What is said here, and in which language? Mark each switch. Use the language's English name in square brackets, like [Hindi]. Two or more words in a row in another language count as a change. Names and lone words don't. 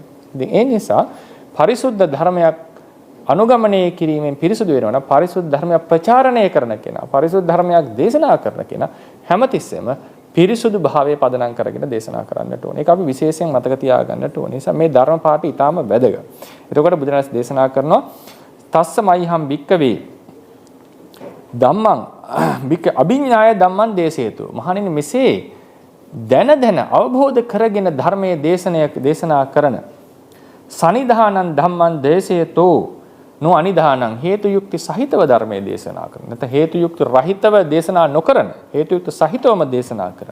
[Sinhala] ඉතින් ඒ නිසා පරිසුද්ධ ධර්මයක් අනුගමනය කිරීමෙන් පිරිසුදු වෙනවා නම් පරිසුද්ධ ධර්මයක් ප්‍රචාරණය කරන කෙනා, පරිසුද්ධ ධර්මයක් දේශනා කරන කෙනා හැමතිස්සෙම පිරිසුදු භාවයේ පදනම් කරගෙන දේශනා කරන්නට ඕනේ. ඒක අපි විශේෂයෙන් මතක තියාගන්නට ඕනේ. නිසා මේ ධර්ම පාඨය ඊටාම වැදගත්. එතකොට බුදුරජාණන් දේශනා කරනවා [Pali] තස්සමයිහම් භික්කවේ ධම්මං භික්ක අභිඥාය ධම්මං දේශේතු. [Sinhala] මහණෙනි මෙසේ දැන අවබෝධ කරගෙන ධර්මයේ දේශනා කරන [Pali] සනිධානං ධම්මං දේශේතෝ නො අනිධානං [Sinhala] හේතු යුක්ති සහිතව ධර්මයේ දේශනා කරන. නැත්නම් හේතු යුක්ති රහිතව දේශනා නොකරන, හේතු යුක්ති සහිතවම දේශනා කරන.